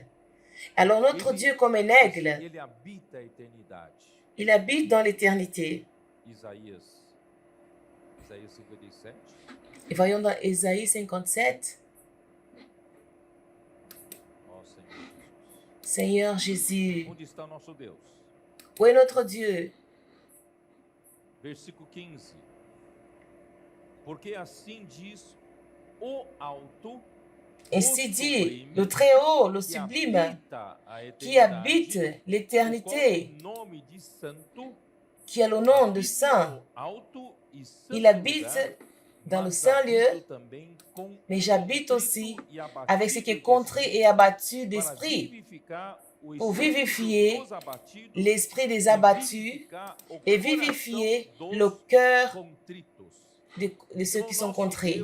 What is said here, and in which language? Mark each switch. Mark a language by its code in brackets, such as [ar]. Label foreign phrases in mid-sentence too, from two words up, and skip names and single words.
[fr] Alors notre Dieu comme un aigle, il habite dans l'éternité. Et voyons dans Ésaïe 57. Seigneur Jésus, où est notre Dieu? [pt] Versículo 15. Porque assim diz o alto, [fr] ainsi dit le Très-Haut, le sublime, qui habite l'éternité, qui a le nom de Saint. Il habite dans le Saint-Lieu, mais j'habite aussi avec ce qui est contrit et abattu d'esprit, pour vivifier l'esprit des abattus et vivifier le cœur de ceux qui sont contrits.